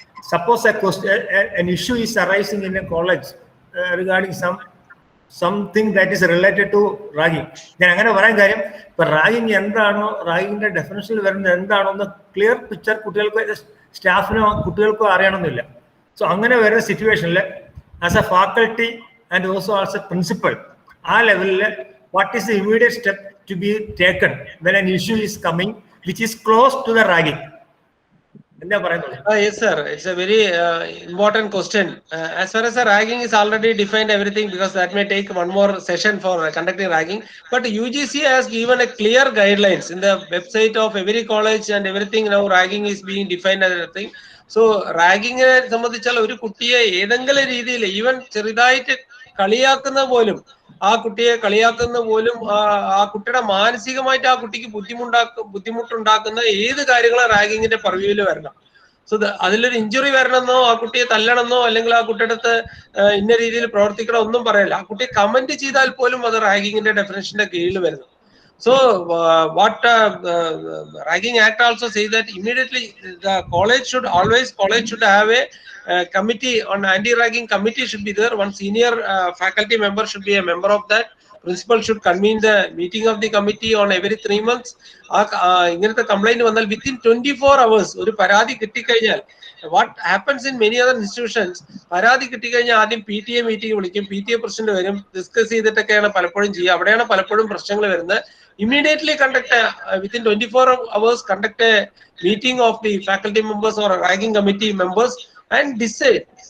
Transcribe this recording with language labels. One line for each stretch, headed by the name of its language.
English: Suppose an issue is arising in a college regarding something that is related to ragging.
Malayalam: Then അങ്ങനെ പറയാൻ കാര്യം, ഇപ്പൊ ragging എന്താണോ, റാഗിങ്ങിന്റെ ഡെഫിനിഷനിൽ വരുന്നത് എന്താണോ എന്ന് ക്ലിയർ പിക്ചർ കുട്ടികൾക്ക്, സ്റ്റാഫിനോ കുട്ടികൾക്കോ അറിയണമെന്നില്ല. സോ അങ്ങനെ വരുന്ന സിറ്റുവേഷനിൽ
English: as a faculty and also as a principal,
Malayalam: ആ ലെവലിൽ
English: what is the immediate step to be taken when an issue is coming which is close to the ragging?
Malayalam: എന്താ പറയുന്നത്?
English: Yes sir, it's a very important question. As far as the ragging is already defined everything, because that may take one more session for conducting ragging, but UGC has given a clear guidelines in the website of every college and everything. Now ragging is being defined as a thing.
Malayalam: So റാഗിങ്ങിനെ സംബന്ധിച്ചാൽ ഒരു കുട്ടിയെ ഏതെങ്കിലും രീതിയിൽ even ചെറുതായിട്ട് കളിയാക്കുന്ന പോലും, ആ കുട്ടിയെ കളിയാക്കുന്ന പോലും ആ കുട്ടിയുടെ മാനസികമായിട്ട് ആ കുട്ടിക്ക് ബുദ്ധിമുട്ടുണ്ടാക്കുന്ന ഏത് കാര്യങ്ങളും റാഗിങ്ങിന്റെ പർവ്യൂവിൽ വരണം. സോ അതിലൊരു ഇഞ്ചുറി വരണമെന്നോ ആ കുട്ടിയെ തല്ലണമെന്നോ അല്ലെങ്കിൽ ആ കുട്ടിയുടെ അടുത്ത് ഇന്ന രീതിയിൽ പ്രവർത്തിക്കണം ഒന്നും പറയല്ല. ആ കുട്ടിയെ കമന്റ് ചെയ്താൽ പോലും അത് റാഗിങ്ങിന്റെ ഡെഫിനേഷന്റെ കീഴിൽ വരുന്നു.
English: So what Ragging Act also says that immediately the college should have a committee on anti-ragging committee should be there. One senior faculty member should be a member of that. Principal should convene the meeting of the committee on every 3 months.
Malayalam: ഇങ്ങനത്തെ complaint വന്നാൽ
English: within 24 hours
Malayalam: ഒരു പരാതി കിട്ടിക്കഴിഞ്ഞാൽ,
English: what happens in many other institutions,
Malayalam: പരാതി കിട്ടിക്കഴിഞ്ഞാൽ ആദ്യം PTA meeting വിളിക്കും, PTA president വരും, ഡിസ്കസ് ചെയ്തിട്ടൊക്കെയാണ് പലപ്പോഴും ചെയ്യുക. അവിടെയാണ് പലപ്പോഴും പ്രശ്നങ്ങൾ വരുന്നത്.
English: Immediately within 24 hours conduct a meeting of the faculty members or ragging committee members and decide.